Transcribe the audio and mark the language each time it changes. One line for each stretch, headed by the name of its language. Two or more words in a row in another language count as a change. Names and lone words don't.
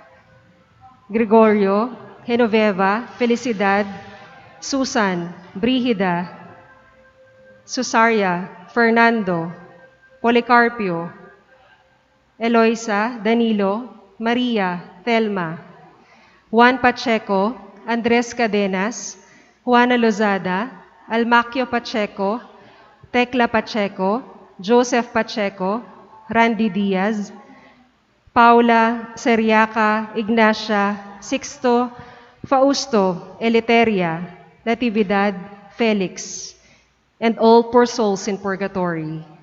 English: Gregorio, Genoveva, Felicidad, Susan, Brigida, Susaria, Fernando, Policarpio, Eloisa, Danilo, Maria, Thelma, Juan Pacheco, Andres Cadenas, Juana Lozada, Almacio Pacheco, Tecla Pacheco, Joseph Pacheco, Randy Diaz, Paula Seriaca, Ignacia, Sixto, Fausto, Eliteria, Natividad, Felix, and all poor souls in purgatory.